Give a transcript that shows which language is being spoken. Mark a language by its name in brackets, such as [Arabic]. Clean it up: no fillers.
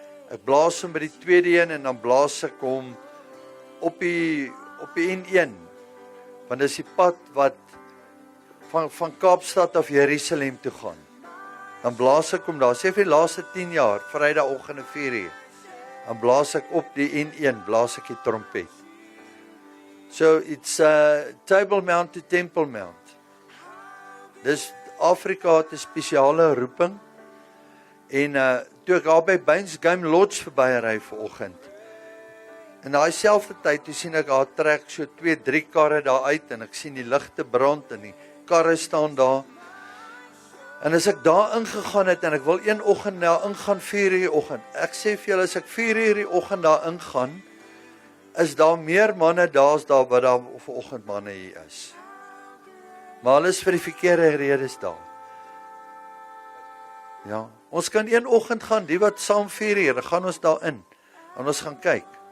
[Afrikaans] Ek blaas hom by die tweede een en dan blaas ek hom op die N1. Want dis die pad wat van Kaapstad af Jerusalem toe gaan. Dan blaas ek hom daar, sê vir die laaste 10 jaar, Vrydagoggend 4:00. Dan blaas ek op die N1, blaas ek die trompet. [English] So it's Table Mount to Temple Mount. [Afrikaans] Dis Afrika het 'n spesiale roeping. En toe ek daar by Baines Game Lodge verbyry vanoggend. In daai selfde tyd toe sien ek daar trek so 2-3 karre daar uit en ek sien die ligte brand en die karre staan daar. En as ek daar ingegaan het en ek wil een oggend daar ingaan 4:00 die oggend. Ek sê vir julle as ek 4:00 die oggend daar ingaan, is daar meer manne daar as daar wat daar vanoggend manne hier is. Maar hulle is vir die verkeerde redes daar. Ja, ons kan een oggend gaan, die wat saam 4:00, dan gaan ons daar in. En ons gaan kyk.